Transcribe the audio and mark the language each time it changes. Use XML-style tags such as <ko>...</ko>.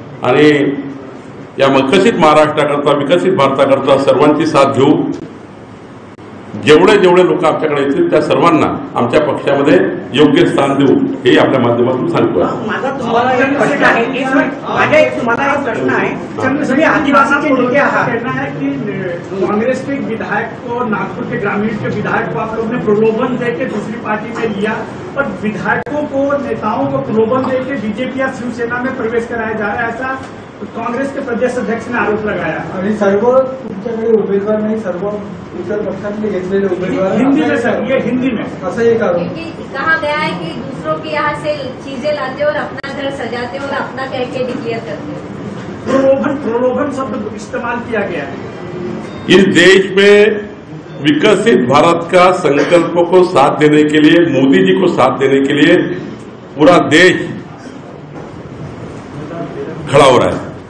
<mr>आणि या विकसित महाराष्ट्राकरता, विकसित भारताकरता सर्वांची साथ घेऊ. जेवढे लोक आमच्याकडे येतील त्या सर्वांना आमच्या पक्षामध्ये योग्य स्थान देऊ, हे आपल्या माध्यमातून सांगतो. माझा तुम्हाला एक प्रश्न आहे, तुम्हाला एक प्रश्न आहे.</mr> <hi>सभी आदिवासी के नेते कहना है कि कांग्रेस के विधायक को, नागपुर के ग्रामीण के विधायक को आप लोग ने प्रलोभन देकर दूसरी पार्टी में लिया, और विधायकों को, नेताओं को प्रलोभन देकर बीजेपी या शिवसेना में प्रवेश कराया जा रहा है, ऐसा काँग्रेस के प्रदेश अध्यक्ष ने आरोप लगाया.</hi> <mr>आणि सर्व तुमच्याकडे उमेदवार नाही, सर्व इतर पक्षांनी घेतलेले उमेदवार.</mr> <hi>हिंदी में सर, ये हिंदी में</hi> <mr>असं एक आरोप</mr> <hi>कहा गया है कि दूसरों के यहाँ से चीजें लाते और अपना घर सजाते और अपना कह के डिक्लेयर करते. प्रलोभन शब्द इस्तेमाल किया गया है. इस देश में विकसित भारत का संकल्प को साथ देने के लिए, मोदी जी को साथ देने के लिए पूरा देश खड़ा हो रहा है.</hi>